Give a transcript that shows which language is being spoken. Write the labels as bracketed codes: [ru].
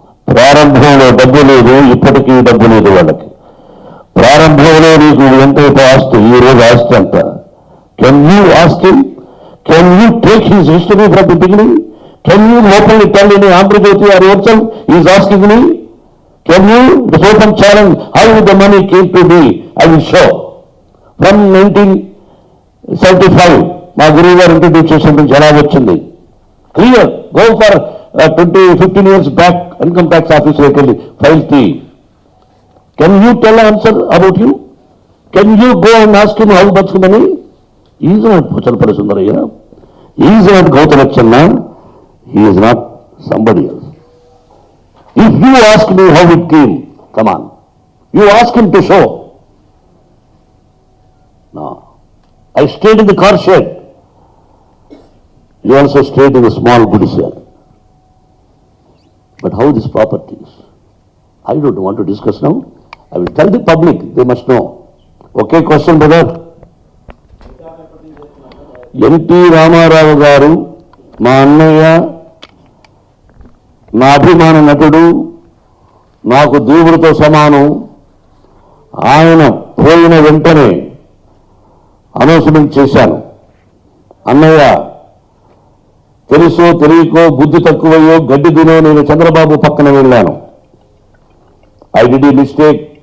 [te] ప్రారంభంలో డబ్బు లేదు, ఇప్పటికీ డబ్బు లేదు వాళ్ళకి. ప్రారంభంలో నీకు ఎంతైతే ఆస్తి, ఈ రోజు ఆస్తి అంత. [en] Can you ask him? Can you take his history from the beginning? Can you openly tell in Andhra Jyothi are yourself is asking me? Can you, the open challenge, how the money came to be, I will show. [te] From 1975, మా గురువు గారు introduce చేసినప్పుడు ఎలా వచ్చింది clear. [en] go for 15 years back [te] income tax ఆఫీసర్కి వెళ్ళి file తీ. [en] Can you tell answer about you? Can you go and ask him how much money? Is not Puchalapalli Sundarayya, is not Gouthulatchanna, he is not somebody else. If you ask me how it came, come on, you ask him to show. No, I stayed in the car shed. You also stayed in a small gudise. But how this property is? I don't want to discuss now. I will tell the public, they must know. Okay, question, brother? [te] NT Ramarao గారు మా అన్నయ్య, నా అభిమాన నటుడు, నాకు దేవుడితో సమానం. ఆయన పోయిన వెంటనే అనౌన్స్మెంట్ చేశాను, అన్నయ్య తెలుసో తెలియకో బుద్ధి తక్కువయ్యో గడ్డి దినో నేను చంద్రబాబు పక్కన వెళ్ళాను. [en] I did ఈ mistake.